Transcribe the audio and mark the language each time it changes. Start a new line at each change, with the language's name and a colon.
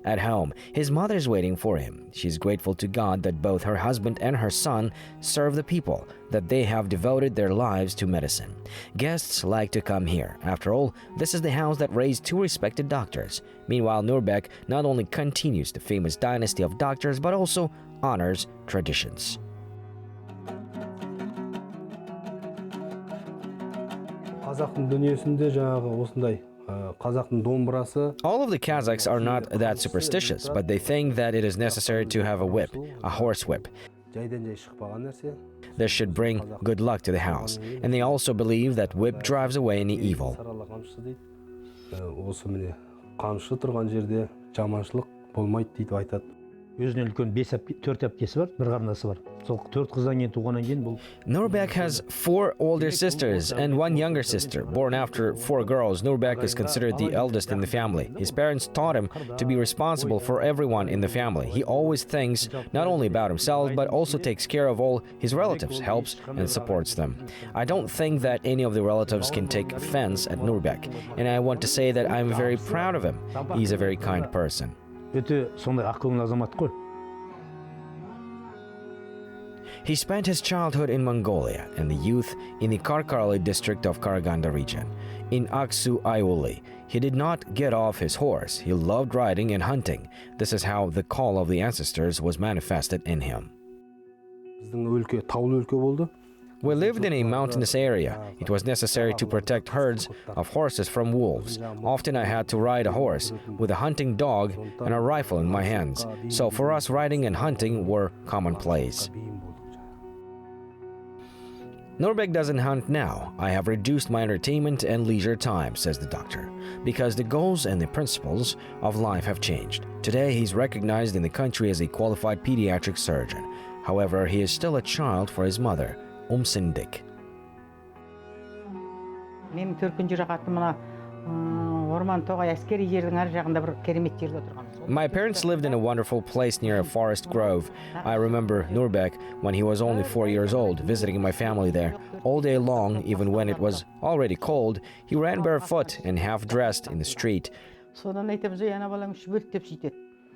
English: At home, his mother is waiting for him. She's grateful to God that both her husband and her son serve the people, that they have devoted their lives to medicine. Guests like to come here. After all, this is the house that raised two respected doctors. Meanwhile, Nurbek not only continues the famous dynasty of doctors, but also honors traditions.
Kazakh: Қазақтың дүниесінде жаңағы осындай қазақтың домбырасы.
English: All of the Kazakhs are not that superstitious, but they think that it is necessary to have a whip, a horse whip.
Kazakh: Жайдан жай шықпаған нәрсе.
English: This should bring good luck to the house. And they also believe that whip drives away any evil.
Kazakh: Сарала қамшысы дейді. Осы міне қамшы тұрған жерде жаманшылық болмайды дейді айтады. Өзінен үлкен 4 әпкесі бар, бір қарындасы бар. Сол 4 қыздан кейін туғаннан кейін бұл.
English: Nurbek has 4 older sisters and 1 younger sister. Born after 4 girls, Nurbek is considered the eldest in the family. His parents taught him to be responsible for everyone in the family. He always thinks not only about himself, but also takes care of all his relatives, helps and supports them. I don't think that any of the relatives can take offense at Nurbek, and I want to say that I'm very proud of him. He's a very kind person.
Kazakh: Өте сондай ақкөңіл азамат қой.
English: He spent his childhood in Mongolia and the youth in the Karkarli district of Karaganda region. In Aksu Ayuli, he did not get off his horse. He loved riding and hunting. This is how the call of the ancestors was manifested in him.
Kazakh: Біздің өлке таулы өлке болды.
English: We lived in a mountainous area. It was necessary to protect herds of horses from wolves. Often I had to ride a horse with a hunting dog and a rifle in my hands. So for us, riding and hunting were commonplace. Nurbek doesn't hunt now. I have reduced my entertainment and leisure time, says the doctor, because the goals and the principles of life have changed. Today, he's recognized in the country as a qualified pediatric surgeon. However, he is still a child for his mother, Sindik.
Kazakh: Менің төркін жұрағаты мына орман тоғай әскери жердің ар жағында бір керемет жерде отырғанбыз.
English: My parents lived in a wonderful place near a forest grove. I remember Nurbek when he was only 4 years old, visiting my family there. All day long, even when it was already cold, he ran barefoot and half-dressed in the street.
Kazakh: Содан айтамыз, ана балаң шүбет деп сөйтеді.